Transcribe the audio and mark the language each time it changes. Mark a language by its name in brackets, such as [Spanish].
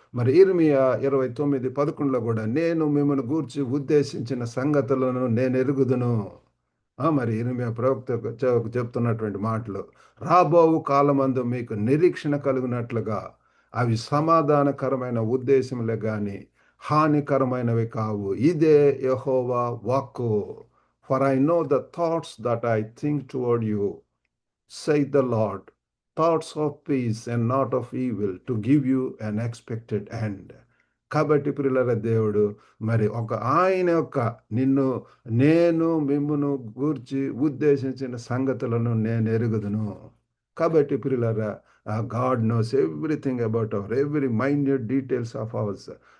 [Telugu] మరి ఇర్మియా 29:11లో కూడా నేను మిమ్మల్ని గూర్చి ఉద్దేశించిన సంగతులను నేను ఎరుగుదును. మరి ఇర్మియా ప్రవక్త చెప్తున్నటువంటి మాటలు రాబోవు కాలమందు మీకు నిరీక్షణ కలుగునట్లుగా అవి సమాధానకరమైన ఉద్దేశములే గాని హానికరమైనవి కావు. ఇదే యెహోవా వాక్కు. [English] For I know the thoughts that I think toward you, saith the Lord, thoughts of peace and not of evil, to give you an expected end. [Telugu] కాబట్టి ప్రియులారా దేవుడు మరి ఆయన యొక్క నేను మిమ్మును గూర్చి ఉద్దేశించిన సంగతులను నేను ఎరుగుదును. కాబట్టి ప్రియులారా [English] God knows everything about every minute details of ours.